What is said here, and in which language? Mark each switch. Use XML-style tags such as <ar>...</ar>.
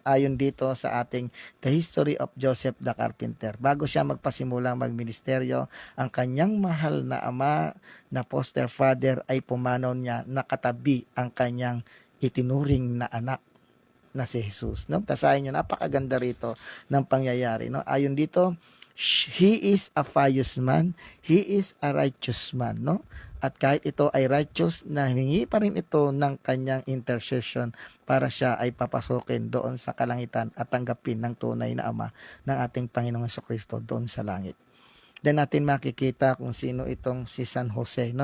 <tl>Ayon dito sa ating The History of Joseph the Carpenter. Bago siya magpasimulang magministeryo, ang kanyang mahal na ama na foster father ay pumanaw niya, nakatabi ang kanyang itinuring na anak na si Jesus, no? Basahin niyo, napakaganda rito ng pangyayari, no? Ayon dito,</tl> <en>he is a pious man, he is a righteous man, no?</en> <tl>At kahit ito ay righteous, nahingi pa rin ito ng kanyang intercession para siya ay papasukin doon sa kalangitan at tanggapin ng tunay na Ama ng ating Panginoong Jesucristo doon sa langit. Then natin makikita kung sino itong si San Jose, no?</tl>